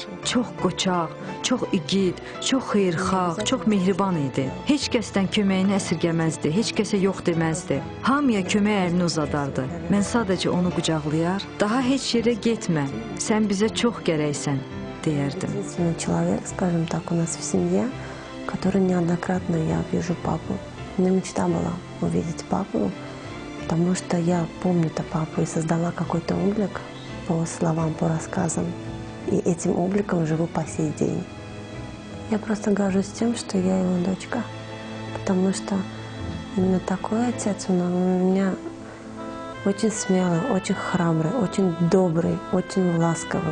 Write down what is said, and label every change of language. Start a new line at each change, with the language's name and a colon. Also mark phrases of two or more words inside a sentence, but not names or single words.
Azerbaijani: Çox qoçaq, çox igid, çox xeyirxah, çox mehriban idi. Heç kəsdən köməyini əsirgəməzdi, heç kəsə yox deməzdi. Hamıya kömək əlini uzadardı. Mən sadəcə onu qucaqlayar, daha heç yerə getmə, sən bizə çox gərəksən, deyərdim.
Russian: Единственный человек, скажем так, у нас в семье, который неоднократно я вижу папу. У меня мечта была увидеть папу, потому что я помню-то папу и создала какой-то облик по словам, по рассказам. И этим обликом живу по сей день. Я просто горжусь тем, что я его дочка, потому что именно такой отец у меня очень смелый, очень храбрый, очень добрый, очень ласковый.